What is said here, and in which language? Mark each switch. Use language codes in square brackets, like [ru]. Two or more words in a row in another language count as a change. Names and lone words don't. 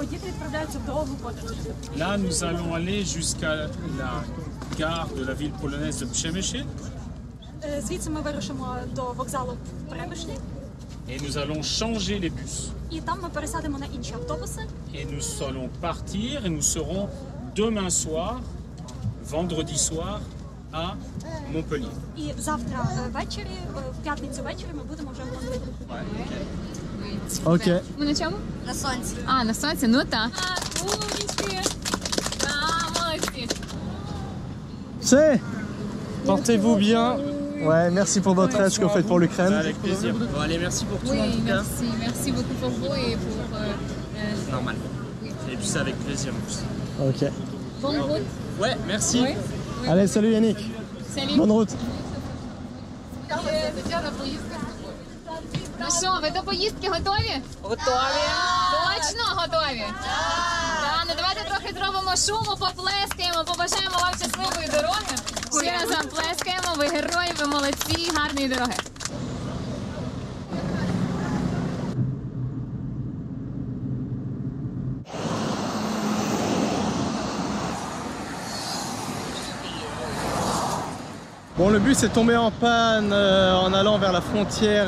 [fr] Là, nous allons aller jusqu'à la gare de la ville polonaise de Przemyśl. Et nous allons changer les bus. Et nous allons partir et nous serons demain soir, vendredi soir, à Montpellier. [uk] І завтра ввечері, в п'ятницю ввечері ми будемо вже в Лондоні. Ok. Ми на чому? На сонці. А, на сонці? Ну так. Умнички. Молодці. [fr] C'est Portez-vous bien. Ouais, merci pour votre aide, ce que vous faites pour l'Ukraine. Avec plaisir. Bon, allez, merci pour tout Oui, en tout cas. merci beaucoup pour vous et pour... Normal. Et puis c'est avec plaisir en plus. Ok. Bonne route. Ouais, merci. Oui. Allez, salut Yannick. Salut. Bonne route. [uk] Ну що, ви до поїздки готові? Готові. Точно готові? Так, ну давайте трохи зробимо шуму, поплескаємо, побажаємо вам щасливої дороги. Ще раз вам плескаємо, ви герої, ви молодці, гарної дороги. [fr] Bon, le bus est tombé en panne en allant vers la frontière.